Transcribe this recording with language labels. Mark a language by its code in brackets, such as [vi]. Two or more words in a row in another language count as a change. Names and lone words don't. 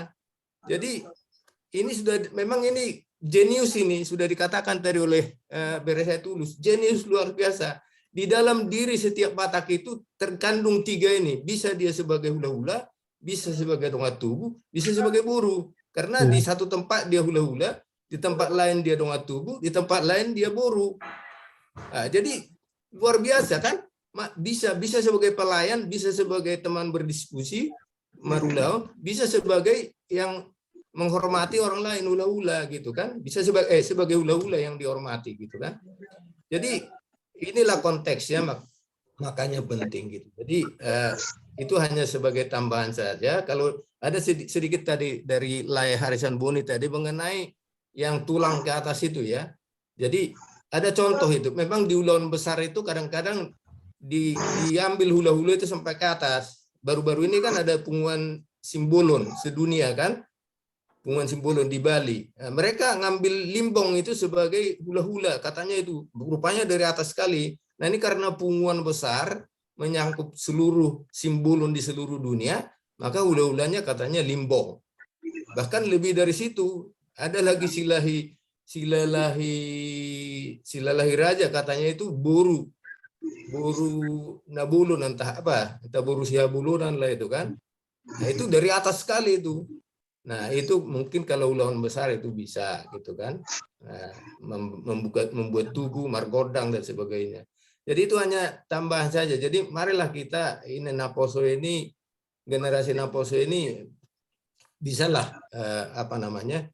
[id] Jadi ini memang ini jenius, ini sudah dikatakan tadi oleh Beresai Tulus, jenius luar biasa. Di dalam diri setiap Batak itu terkandung 3 ini, bisa dia sebagai hula-hula, bisa sebagai dongat tubuh, bisa sebagai buru. Karena di satu tempat dia hula-hula, di tempat lain dia dongat tubuh, di tempat lain dia buru. Nah, jadi luar biasa kan? Bisa sebagai pelayan, bisa sebagai teman berdiskusi, marulau, bisa sebagai yang menghormati orang lain, hula-hula gitu kan, bisa sebagai hula-hula yang dihormati gitu kan. Jadi inilah konteksnya, makanya penting gitu. Jadi itu hanya sebagai tambahan saja. Kalau ada sedikit tadi dari Lai Harisan Boni tadi mengenai yang tulang ke atas itu ya. Jadi ada contoh itu, memang di ulaun besar itu kadang-kadang diambil hula-hula itu sampai ke atas. Baru-baru ini kan ada punguan Simbolon sedunia kan, punguan Simbolon di Bali. Nah, mereka ngambil limbong itu sebagai hula-hula, katanya itu rupanya dari atas sekali. Nah ini karena punguan besar menyangkut seluruh Simbolon di seluruh dunia, maka hula-hulanya katanya limbong. Bahkan lebih dari situ, ada lagi silalahi raja katanya itu boru nabulun entah boru siabulunan lah itu kan. Nah itu dari atas sekali itu. Nah, itu mungkin kalau ulangan besar itu bisa gitu kan. Nah, membuat tugu, margodang dan sebagainya. Jadi itu hanya tambahan saja. Jadi marilah kita ini Naposo ini, generasi Naposo ini bisalah apa namanya?